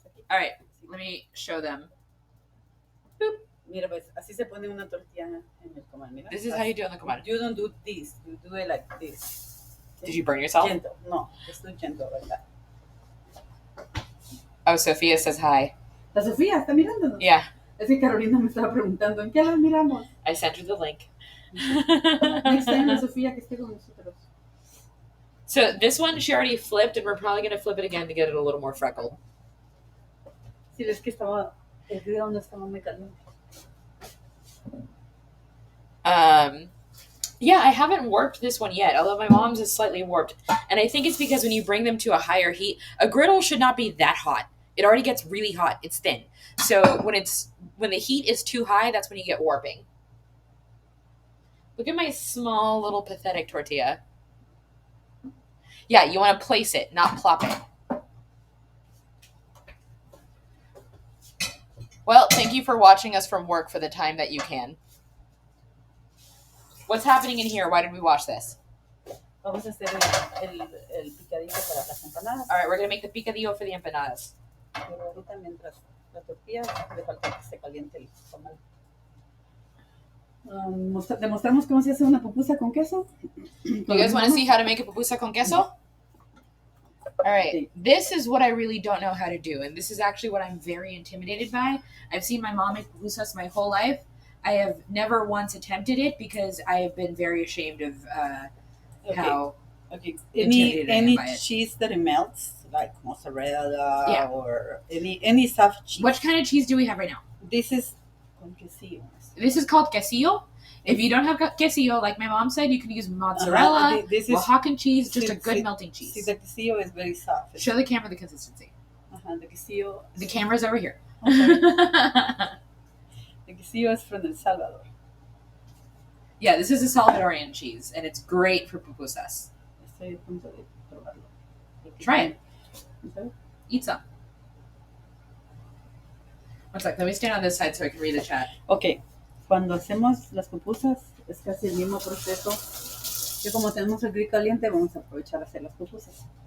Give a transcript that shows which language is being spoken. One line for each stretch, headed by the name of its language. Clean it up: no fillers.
English: All right, let me show them. Boop.
Spanish: Mira, pues, así se pone una tortilla en el comal. Mira.
English: This is how you do it on the comal. You don't do this. You do it like this. Did you burn yourself? Gentle. No, just do gentle like that. Oh, Sophia says hi.
Spanish: La Sofía está mirándonos.
English: Yeah.
Spanish: Es que Carolina me estaba preguntando, ¿en qué las miramos?
English: I sent her the link. Next time,
Spanish: la Sofía que esté con nosotros.
English: So this one she already flipped, and we're probably going to flip it again to get it a little more freckled.
Spanish: Sí, es que estaba, el grill no estaba muy caliente.
English: Yeah, I haven't warped this one yet, although my mom's is slightly warped. And I think it's because when you bring them to a higher heat, a griddle should not be that hot. It already gets really hot. It's thin. So when the heat is too high, that's when you get warping. Look at my small little pathetic tortilla. Yeah, you want to place it, not plop it. Well, thank you for watching us from work for the time that you can. What's happening in here? Why did we watch this?
Spanish: Vamos a hacer el picadillo para las empanadas.
English: All right, we're going to make the picadillo for the empanadas.
Spanish: Pero ahorita mientras la tortilla le falta que se caliente el comal. ¿Demostramos cómo se hace una pupusa con queso?
English: You guys want to see how to make a pupusa con queso? All right, this is what I really don't know how to do, and this is actually what I'm very intimidated by. I've seen my mom make pupusas my whole life. I have never once attempted it because I have been very ashamed of how intimidated I am any by it. cheese that it melts, like mozzarella or any soft cheese. Which kind of cheese do we have right now? This is con quesillo. This is called quesillo. If you don't have quesillo, like my mom said, you can use mozzarella, This is Oaxacan cheese, just a good melting cheese. See, the quesillo is very soft. Show the camera the consistency. The quesillo. The camera's over here. The quesillo is from El Salvador. Yeah, this is a Salvadorian cheese, and it's great for pupusas.
Spanish: Estoy a punto de probarlo.
English: Try it. Okay. Eat some. One sec, let me stand on this side so I can read the chat.
Spanish: Ok, cuando hacemos las pupusas es casi el mismo proceso que como tenemos el grill caliente vamos a aprovechar a hacer las pupusas.